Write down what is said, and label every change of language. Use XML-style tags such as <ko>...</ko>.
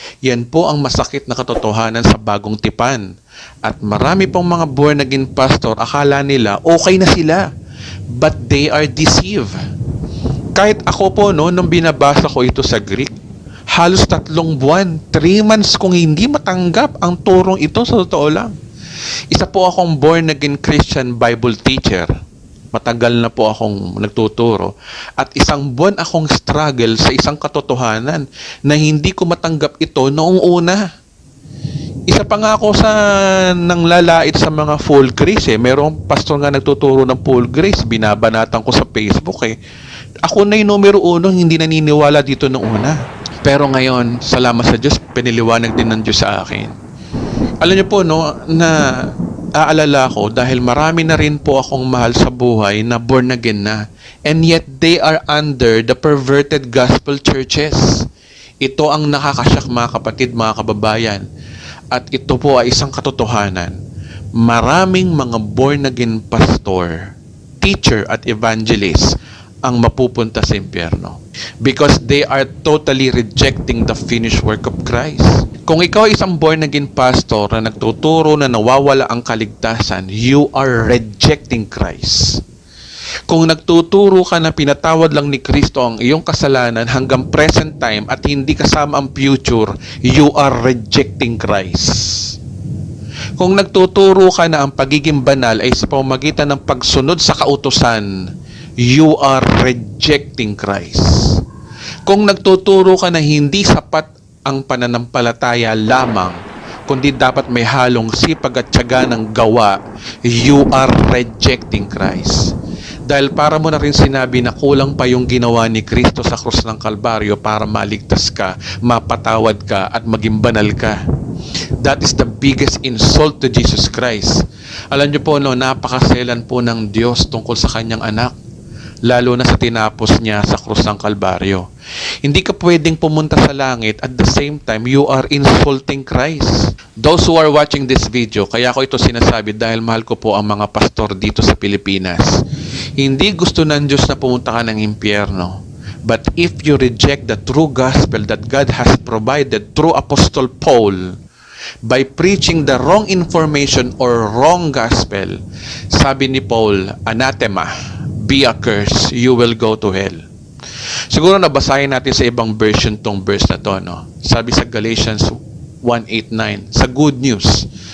<tl>Yan po ang masakit na katotohanan sa bagong tipan. At marami pong mga born again pastor, akala nila okay na sila.</tl> <en>But they are deceived.</en> <tl>Kahit ako po, nung binabasa ko ito sa Greek, halos 3 buwan, 3 months kung hindi matanggap ang turong ito sa totoo lang. Isa po akong born again Christian Bible teacher. Matagal na po akong nagtuturo. At 1 buwan akong struggle sa isang katotohanan na hindi ko matanggap ito noong una. Isa pa nga ako sa nanglalait sa mga full grace eh. Merong pastor nga nagtuturo ng full grace. Binabanatan ko sa Facebook eh. Ako na yung numero 1 hindi naniniwala dito noong una. Pero ngayon, salamat sa Diyos, piniliwanag din ng Diyos sa akin. Alam niyo po, no, na aalala ko dahil marami na rin po akong mahal sa buhay na born again na.</tl> <en>And yet, they are under the perverted gospel churches.</en> <tl>Ito ang nakakasyak mga kapatid, mga kababayan. At ito po ay isang katotohanan. Maraming mga born again pastor, teacher at evangelist ang mapupunta sa impyerno.</tl> <en>Because they are totally rejecting the finished work of Christ.</en> <tl>Kung ikaw ay isang born again pastor na nagtuturo na nawawala ang kaligtasan,</tl> <en>you are rejecting Christ.</en> <tl>Kung nagtuturo ka na pinatawad lang ni Kristo ang iyong kasalanan hanggang present time at hindi kasama ang future,</tl> <en>you are rejecting Christ.</en> <tl>Kung nagtuturo ka na ang pagiging banal ay sa pamamagitan ng pagsunod sa kautusan,</tl> <en>you are rejecting Christ.</en> <tl>Kung nagtuturo ka na hindi sapat ang pananampalataya lamang, kundi dapat may halong sipag at tiyaga ng gawa,</tl> <en>you are rejecting Christ.</en> <tl>Dahil para mo na rin sinabi na kulang pa yung ginawa ni Kristo sa krus ng Kalbaryo para maligtas ka, mapatawad ka, at maging banal ka.</tl> <en>That is the biggest insult to Jesus Christ.</en> <tl>Alam niyo po, napakaselan po ng Diyos tungkol sa kanyang anak. Lalo na sa tinapos niya sa krus ng Kalbaryo. Hindi ka pwedeng pumunta sa langit</tl> <en>at the same time you are insulting Christ. Those who are watching this video,</en> <tl>kaya ko ito sinasabi dahil mahal ko po ang mga pastor dito sa Pilipinas. Hindi gusto ng Diyos na pumunta ka ng impyerno.</tl> <en>But if you reject the true gospel that God has provided through Apostle Paul, by preaching the wrong information or wrong gospel,</en> <tl>sabi ni Paul,</tl> <en>anathema, be accursed, you will go to hell.</en> <tl>Siguro nabasahin natin sa ibang version tong verse na to, no? Sabi sa Galatians 1:8-9, sa good news.</tl>